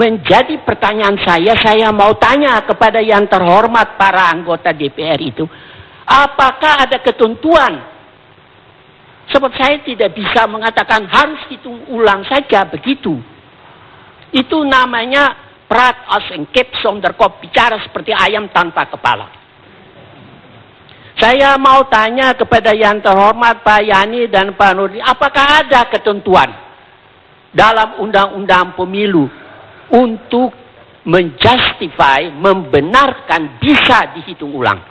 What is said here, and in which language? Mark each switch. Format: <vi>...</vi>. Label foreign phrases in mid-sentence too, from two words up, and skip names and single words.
<id>Menjadi pertanyaan saya mau tanya kepada yang terhormat para anggota DPR itu, apakah ada ketentuan? Sebab saya tidak bisa mengatakan harus hitung ulang saja begitu. Itu namanya</id> <nl>praat als een kip zonder kop,</nl> <id>bicara seperti ayam tanpa kepala. Saya mau tanya kepada yang terhormat Pak Yani dan Pak Nurdin, apakah ada ketentuan dalam undang-undang pemilu untuk menjustify, membenarkan bisa dihitung ulang?</id>